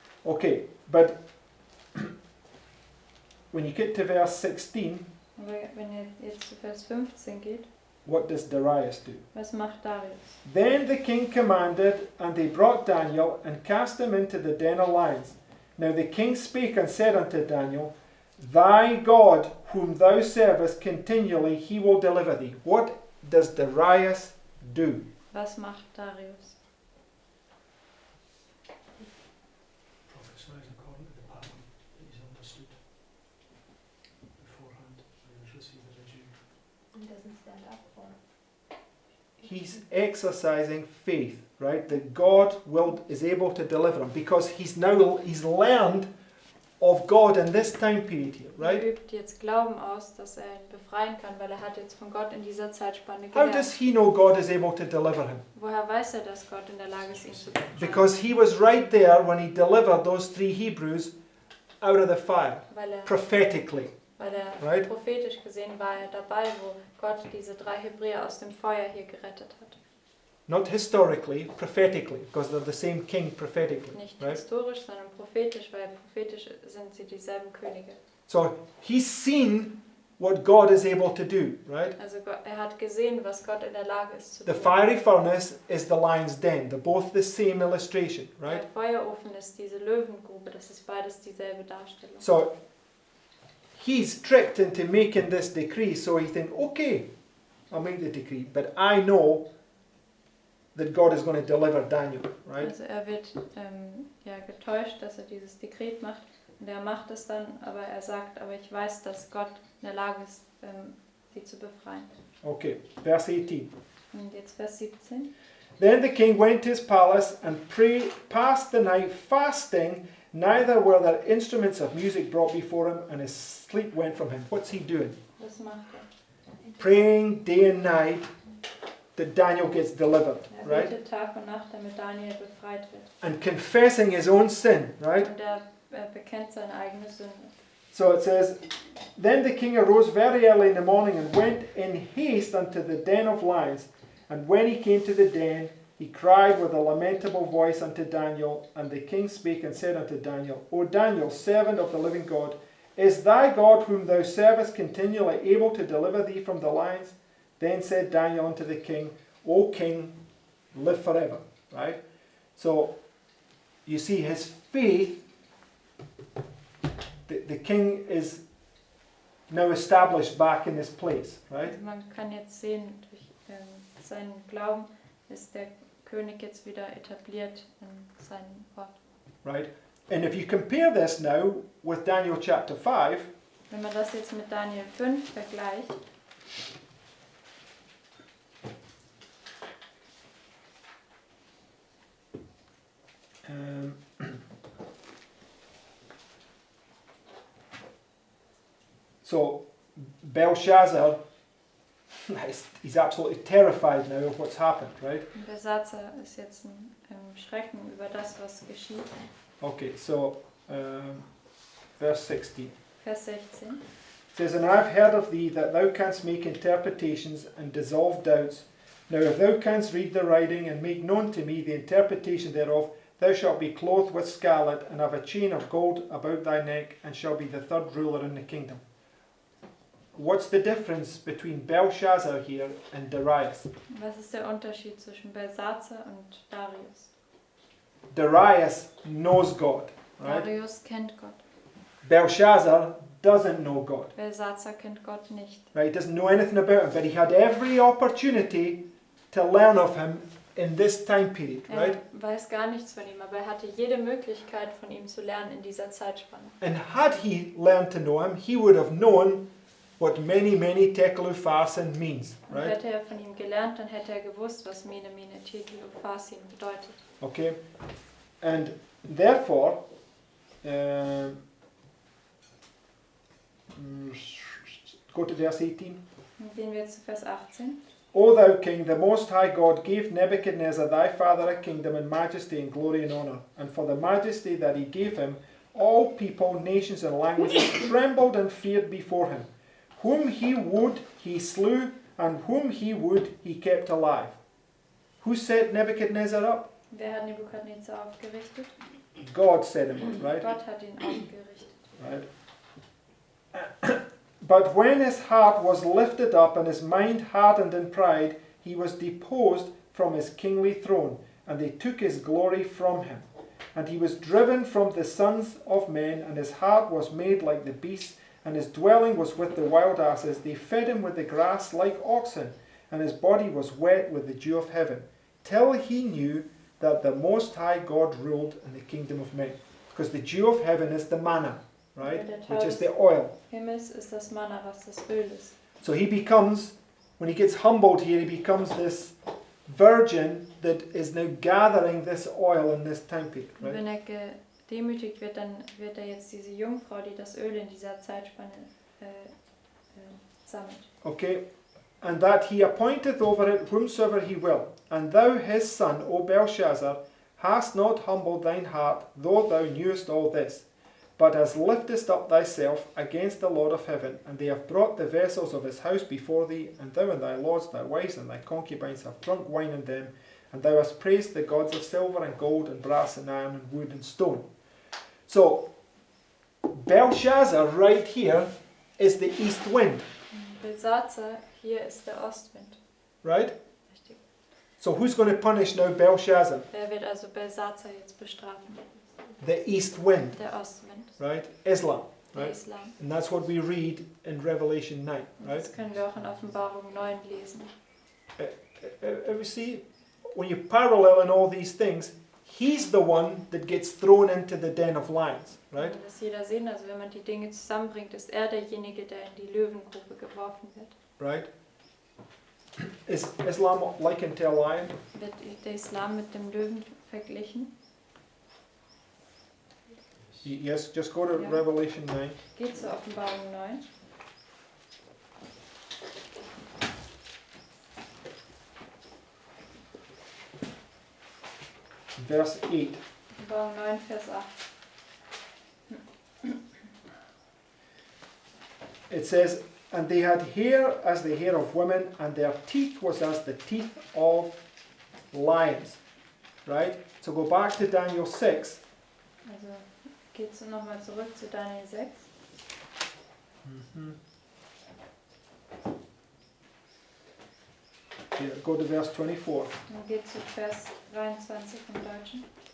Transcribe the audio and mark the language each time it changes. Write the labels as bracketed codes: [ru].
[en] Okay, but when you get to verse 16, [de] Aber wenn ihr jetzt zu Vers 15 geht, [en] what does Darius do? [de] was macht Darius? [en] Then the king commanded, and they brought Daniel, and cast him into the den of lions. Now the king spake and said unto Daniel, thy God, whom thou servest continually, he will deliver thee. What does Darius do? Was macht Darius? Prophesies according to the pattern that he's understood beforehand, and he has received as a Jew. And doesn't stand up for. He's exercising faith, right? That God is able to deliver him, because he's learned of God in this time period here, right? [de] Übt jetzt Glauben aus, dass ihn befreien kann, weil hat jetzt von Gott in dieser Zeitspanne [en] How [de] gelernt. [en] does he know God is able to deliver him? [de] Woher weiß dass Gott in der Lage ist, ihn zu befreien? [en] Because he was right there when he delivered those 3 Hebrews out of the fire, [de] Weil [en] prophetically. Right? [de] prophetisch gesehen war dabei, wo Gott diese 3 Hebräer aus dem Feuer hier gerettet hat. [en] Not historically, prophetically, because they're the same king prophetically, [de] Nicht [en] right? [de] historisch, sondern prophetisch, weil prophetisch sind sie dieselben Könige. [en] So he's seen what God is able to do, right? [de] Also hat gesehen, was Gott in der Lage ist zu [en] The [de] tun. [en] fiery furnace is the lion's den. They're both the same illustration, right? [de] Der Feuerofen ist diese Löwengrube, das ist beides dieselbe Darstellung. [en] So he's tricked into making this decree, so he thinks, okay, I'll make the decree, but I know that God is going to deliver Daniel, right? [de] Also wird getäuscht, dass dieses Dekret macht und er macht es dann, aber er sagt, aber ich weiß, dass Gott in der Lage ist, sie zu befreien. [en] Okay, verse 18. [de] Und jetzt Vers 17. [en] Then the king went to his palace and passed the night fasting, neither were there instruments of music brought before him, and his sleep went from him. What's he doing? [de] Was macht [en] Praying day and night that Daniel gets delivered, right? [de] betet Tag und Nacht, damit Daniel befreit wird. [en] And confessing his own sin, right? [de] Und er bekennt seine eigene Sünde. [en] So it says, then the king arose very early in the morning and went in haste unto the den of lions. And when he came to the den, he he cried with a lamentable voice unto Daniel, and the king spake and said unto Daniel, O Daniel, servant of the living God, is thy God whom thou servest continually able to deliver thee from the lions? Then said Daniel unto the king, O king, live forever. Right? So, you see his faith, the king is now established back in this place. Right? [de] Also man kann jetzt sehen, durch seinen Glauben ist der König jetzt wieder etabliert in seinem Ort. [en] Right? And if you compare this now with Daniel chapter 5, [de] Wenn man das jetzt mit Daniel 5 vergleicht, [en] so Belshazzar, he's absolutely terrified now of what's happened, right? [de] Belshazzar ist jetzt ein Schrecken über das, was geschieht. [en] Okay, so verse 16. [de] Vers 16. [en] It says, And I have heard of thee that thou canst make interpretations and dissolve doubts. Now if thou canst read the writing and make known to me the interpretation thereof, thou shalt be clothed with scarlet and have a chain of gold about thy neck, and shall be the third ruler in the kingdom. What's the difference between Belshazzar here and Darius? [de] Was ist der Unterschied zwischen Belshazzar und Darius? [en] Darius knows God, right? [de] Darius kennt Gott. [en] Belshazzar doesn't know God, [de] Belshazzar kennt Gott nicht. [en] right? He doesn't know anything about him, but he had every opportunity to learn of him in this time period, right? [de] Weiß gar nichts von ihm, aber er hatte jede Möglichkeit von ihm zu lernen in dieser Zeitspanne. [en] And had he learned to know him, he would have known what many, many tekelu fasen means, [de] Und [en] right? [de] hätte er von ihm gelernt, dann hätte er gewusst, was Mene, Mene, Tekel und Farsin bedeutet. [en] Okay? And therefore, go to verse 18. [de] Dann gehen wir jetzt zu Vers 18. [en] O thou king, the most high God gave Nebuchadnezzar thy father a kingdom and majesty and glory and honour. And for the majesty that he gave him, all people, nations and languages trembled and feared before him. Whom he would, he slew, and whom he would, he kept alive. Who set Nebuchadnezzar up? [de] Wer hat Nebukadnezar aufgerichtet? [en] God set him up, right? [de] Gott hat ihn aufgerichtet. [en] Right. But when his heart was lifted up and his mind hardened in pride, he was deposed from his kingly throne, and they took his glory from him. And he was driven from the sons of men, and his heart was made like the beasts, and his dwelling was with the wild asses. They fed him with the grass like oxen, and his body was wet with the dew of heaven, till he knew that the Most High God ruled in the kingdom of men. Because the dew of heaven is the manna, right? Which is the oil. [de] Himmels ist das Manna, was das Öl ist. [en] So he becomes, when he gets humbled here, he becomes this virgin that is now gathering this oil in this time period, [de] Und [en] right? [de] wenn er gedemütigt wird, dann wird er jetzt diese Jungfrau, die das Öl in dieser Zeitspanne sammelt. [en] Okay, and that he appointeth over it whomsoever he will. And thou his son, O Belshazzar, hast not humbled thine heart, though thou knewest all this, but hast liftest up thyself against the Lord of heaven, and they have brought the vessels of his house before thee, and thou and thy lords, thy wives, and thy concubines have drunk wine in them, and thou hast praised the gods of silver and gold and brass and iron and wood and stone. So, Belshazzar right here is the east wind, [de] Belshazzar, hier ist der Ostwind. [en] right? [de] Richtig. [en] So who's going to punish now Belshazzar? [de] Wer wird also Belshazzar jetzt bestrafen? [en] The east wind, [de] Der Ostwind, [en] right? Islam, [de] der [en] right? [de] Islam. [en] And that's what we read in Revelation 9, [de] Und [en] right? [de] das können wir auch in Offenbarung 9 lesen. [en] You see, when you parallel in all these things, he's the one that gets thrown into the den of lions, right? [de] Und das jeder sehen, also wenn man die Dinge zusammenbringt, ist er derjenige, der in die Löwengrube geworfen wird. [en] Right? Is Islam likened to a lion? [de] Wird der Islam mit dem Löwen verglichen? [en] Yes, just go to Yeah. Revelation 9. [de] Geht zur Offenbarung 9. [en] Verse 8. [de] Offenbarung 9, Vers 8. [en] It says, And they had hair as the hair of women, and their teeth was as the teeth of lions, right? So go back to Daniel 6. [de] Also geht's nochmal zurück zu Daniel 6. [en] Yeah, go to verse 24. [de] Dann geht's zu Vers 23 im Deutschen.